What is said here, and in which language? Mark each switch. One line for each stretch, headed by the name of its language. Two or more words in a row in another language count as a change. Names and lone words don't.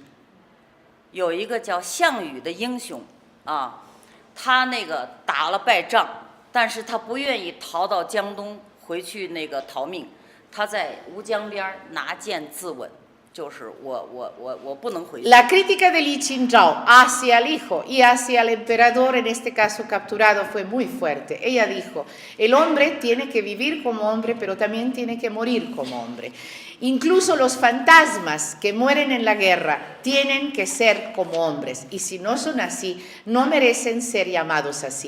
Chinese: 有一个叫项羽的英雄啊，他那个打了败仗，但是他不愿意逃到江东回去那个逃命，他在吴江边拿剑自刎，就是我不能回去。
Spanish: La crítica de Li Qingzhao hacia el hijo y hacia el emperador, en este caso capturado, fue muy fuerte. Ella dijo, el hombre tiene que vivir como hombre, pero también tiene que morir como hombre. Incluso los fantasmas que mueren en la guerra tienen que ser como hombres, y si no son así, no merecen ser llamados así.